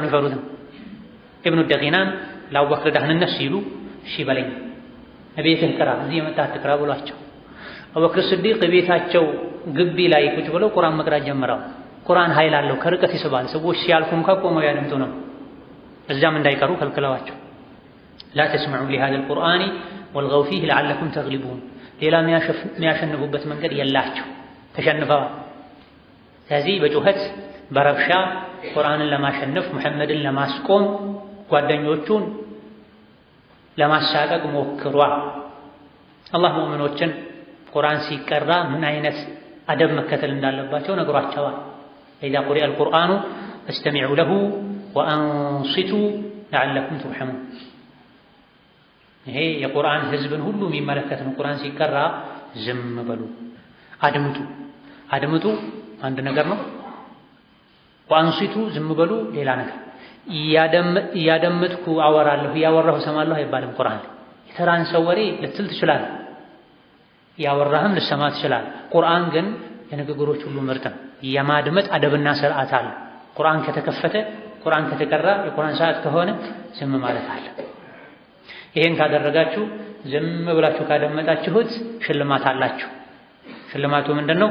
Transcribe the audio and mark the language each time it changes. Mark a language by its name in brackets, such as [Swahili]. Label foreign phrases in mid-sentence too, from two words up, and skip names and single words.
[Amharic] ይፈሩት ነው። ኢብኑ ደጊናን ለአቡበክር ደህንነት ሲሉ እሺ በለኝ ቤትህ ቅራ፣ እዚህ የመጣ አትቅራ ብሏቸው አቡበክር ሲዲቅ ቤታቸው ግቢ ላይ ቁጭ ብለው ቁርአን መቅራት ጀመረው። ቁርአን ኃይል አለው፣ ከርቀት ይስባል። ሰዎች ሲያልፉ እንኳን ቆመው ያደምጡ ነው። እዛም እንዳይቀሩ ከልክለዋቸው [Arabic] لا تسمعوا لهذا القرآن والغوا فيه لعلكم تغلبون [Amharic] ሌላ የሚያሸንፉበት መንገድ የላቸው ተሸንፈዋል። ስለዚህ በጩኸት በረብሻ ቁርአንን ለማሸነፍ ሙሐመድን ለማስቆም ጓደኞቹን ለማሳቀቅ ሞክሯል። አላህ ሙእሚኖችን ቁርአን ሲቀራ ምን አይነት አደብ መከተል እንዳለባቸው ነግሯቸዋል። [Arabic] إذا قرئ القرآن فاستمعوا له وأنصتوا لعلكم ترحمون። [Amharic] ይሄ የቁርአን ህዝብን ሁሉ የሚመለከት ነው። ቁርአን ሲቀራ ዝም በሉ፣ አድምጡ አንድ ነገር ነው። ወአንሲቱ ዝም በሉ ሌላ ነገር። እያደመጥኩ አወራለሁ እያወራሁ ሰማለሁ አይባልም። ቁርአን የተራን ሰው ወሬ ልትል ትችላለህ፣ ያወራህም ልሰማ ትችላለህ። ቁርአን ግን የንግግሮች ሁሉ ምርጥ ነው። የማድመጥ አደብና ስርዓት አለ። ቁርአን ከተከፈተ ቁርአን ከተቀራ የቁርአን ሰዓት ከሆነ ዝም ማለት አለ። ይሄን ካደረጋችሁ ዝም ብላችሁ ካደመጣችሁት ሽልማት አላችሁ። ሽልማቱ ምንድነው?